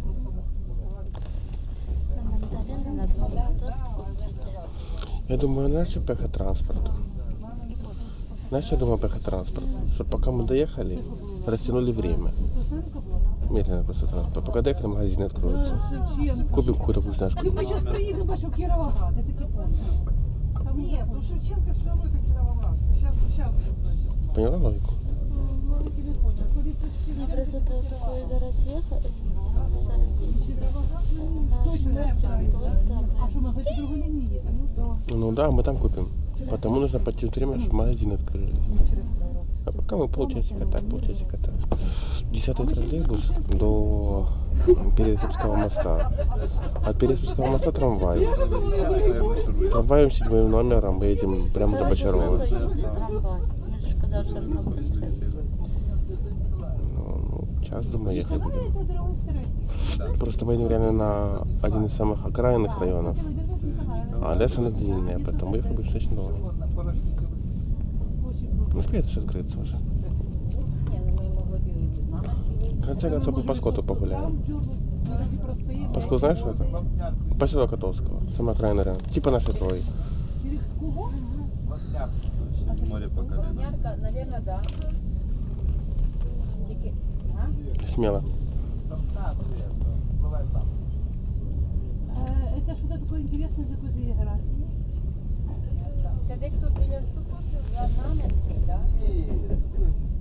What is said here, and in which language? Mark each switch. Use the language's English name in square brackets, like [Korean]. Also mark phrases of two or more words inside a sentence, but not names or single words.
[Russian] На мандарины надо торт купить. Я думаю, наш пехотранспорт. Знаешь, я думаю, пехотранспорт. Чтобы пока мы доехали, растянули время. Медленно просто транспорт. Пока доехали, магазины откроются. Купим какую-то вкусняшку. [Ukrainian] Ми зараз приїдемо, бачу, Кіровоград, я таки помню. [Russian] Нет, ну Шевченко все равно это Кировоград. Сейчас. Поняла логику? [Ukrainian] Ну, просто до такої зараз їхати. Зараз Точно, наш просто А що, ми по другій лінії їдемо? [Russian] Ну да, мы там купим. Потому нужно потянуть время, чтобы магазины открылись. А пока мы полчасика так. 10-й троллейбус до Пересыпского моста. От Пересыпского моста трамвай. Трамваем 7 номером мы едем прямо до Бочарова. [Ukrainian] трамвай. Ми ж сказали, що там буде. Ну, час, думаю, [Russian] ехать будем. Просто мы едем реально на один из самых окраинных районов. А Одесса на длинная, поэтому ехать будет достаточно долго. Ну, успеет все открыться уже. В конце концов, по Паскоту погуляем. Паскот знаешь, что это? Поселок Котовского, самая окраина район. Типа нашей Трои. Море по колено. Ярко, наверное, да. [Ukrainian] Тільки, [Russian] Смело. [Ukrainian] Це що таке інтересне за географії? Це десь тут біля за нами, так? А що?